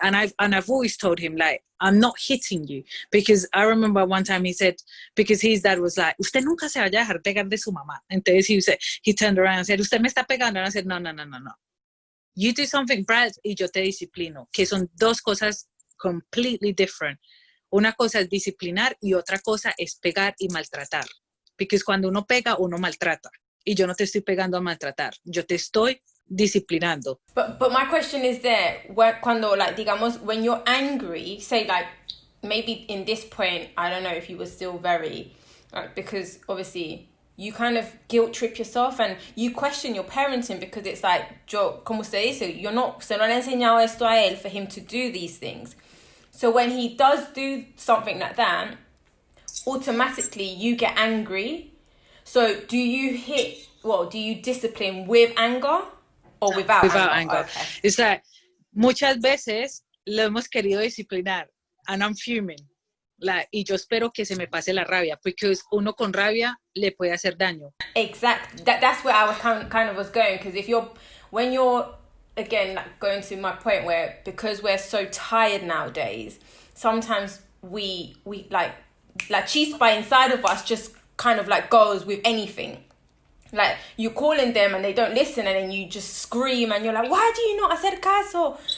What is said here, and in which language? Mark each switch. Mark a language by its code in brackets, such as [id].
[en] And I've always told him, like, I'm not hitting you. Because I remember one time he said, because his dad was like, [es] usted nunca se vaya a dejar pegar de su mamá. [en] Entonces he turned around and said, [es] usted me está pegando. [en] And I said, no. You do something bad [es] y yo te disciplino. Que son dos cosas [en] completely different. [es] Una cosa es disciplinar y otra cosa es pegar y maltratar. Because cuando uno pega, uno maltrata. Y yo no te estoy pegando a maltratar. Yo te estoy disciplinando. [en] But my question is there, cuando, like, digamos, when you're angry, say, like, maybe in this point, I don't know if you were still very, like, because obviously you kind of guilt trip yourself and you question your parenting, because it's like, [es] yo, como usted dice, se no le ha enseñado esto a él [en] for him to do these things. So when he does do something like that, automatically you get angry. So do you discipline with anger or without anger? Okay. It's like, [es] muchas veces lo hemos querido disciplinar [en] and I'm fuming. [es] Like, y yo espero que se me pase la rabia, because uno con rabia le puede hacer daño. [en] Exactly. That's where I was kind of was going, because when you're again, like, going to my point where, because we're so tired nowadays, sometimes we like chispa inside of us just kind of like goes with anything. Like, you're calling them and they don't listen, and then you just scream and you're like, why do you not [es] hacer caso?